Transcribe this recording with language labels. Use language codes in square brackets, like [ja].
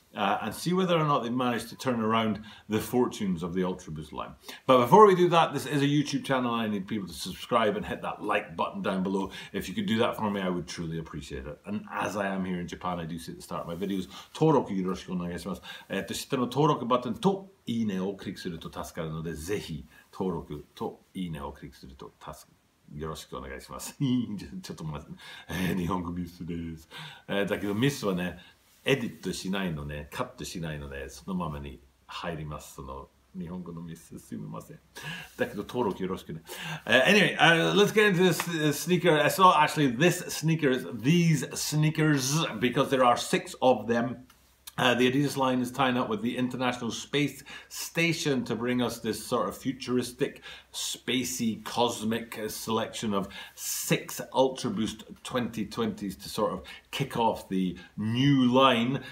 [en] And see whether or not they've managed to turn around the fortunes of the UltraBOOST line. But before we do that, this is a YouTube channel. I need people to subscribe and hit that like button down below. If you could do that for me, I would truly appreciate it. And as I am here in Japan, I do say at the start of my videos, [ja] 登録よろしくお願いします。下の登録ボタンといいねをクリックすると助かるので、ぜひ登録といいねをクリックすると助かる。よろしくお願いします。ちょっと待って、日本語ミスです。だけどミスはね、エディットしないのね、カットしないので、そのままに入ります。その日本語のミスすみません。だけど登録よろしくね。 [en] Anyway, let's get into this sneaker. I saw actually this sneakers, these sneakers, because there are 6 of them. The Adidas line is tying up with the International Space Station to bring us this sort of futuristic, spacey, cosmic selection of 6 UltraBOOST 2020s to sort of kick off the new line.